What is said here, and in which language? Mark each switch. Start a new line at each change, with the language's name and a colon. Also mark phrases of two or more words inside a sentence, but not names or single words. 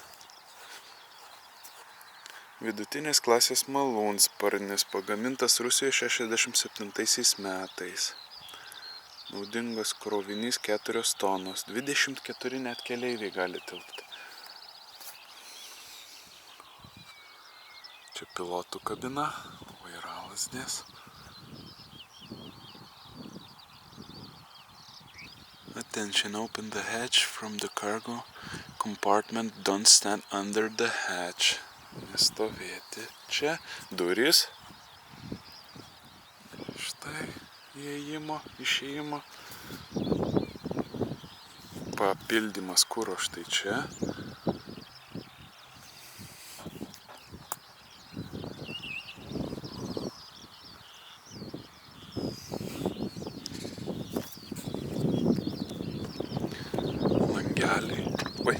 Lithuanian: Vidutinės klasės malūnsparnis, pagamintas Rusijoje 67 metais. Naudingas krovinys 4 tonos, 24 net keleiviai gali tilpti. Čia pilotų kabina, vairalazdės.
English: Attention, open the hatch from the cargo compartment, don't stand under the hatch.
Lithuanian: Nestovėti čia. Durys Štai įėjimo, išėjimo. Papildymas kuro štai čia. Langeliai. Oi.